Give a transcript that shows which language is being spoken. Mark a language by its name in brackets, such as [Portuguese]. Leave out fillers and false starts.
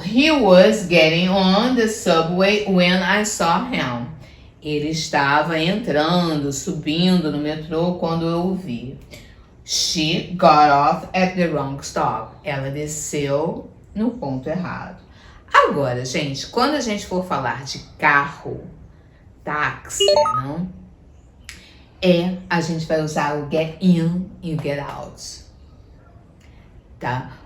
[English] He was getting on the subway when I saw him. [Portuguese] Ele estava entrando, subindo no metrô quando eu o vi. [English] She got off at the wrong stop. [Portuguese] Ela desceu no ponto errado. Agora, gente, quando a gente for falar de carro, táxi, não? A gente vai usar o get in e o get out. Tá?